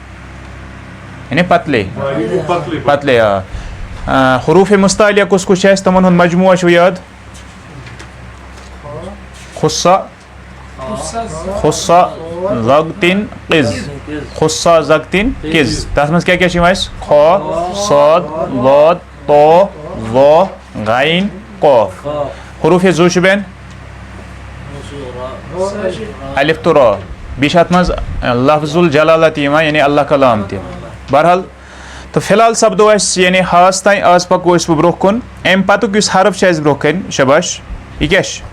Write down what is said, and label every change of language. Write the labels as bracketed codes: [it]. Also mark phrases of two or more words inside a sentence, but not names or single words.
[ks] یعنی پتلے. پتلے آ. حروٗفے مستعلیہ کُس کُس چھِ اَسہِ تِمن ہُنٛد مجموعہ چھُو یاد؟ [ar] خُصا زگتن قز. خُصا زگتن قز. [ks] تَتھ منٛز کیٛاہ کیٛاہ چھِ یِوان اَسہِ؟ [ar] خ صاد ضاد طا ظا غین قاف. [ks] حروٗفے ذوٗ شُبین الف تہٕ را. بیٚیہِ چھِ اَتھ منٛز [ar] لفظ الجلالہ [ks] تہِ یِوان یعنی اللہ کلام تہِ. بہرحال تہٕ فی الحال سپدو اَسہِ یعنی ہاس تانۍ. آز پَکو أسۍ وۄنۍ برونٛہہ کُن. اَمہِ پَتُک یُس حرف چھُ اَسہِ برونٛہہ کَنہِ شاباش یہِ کیٛاہ چھِ؟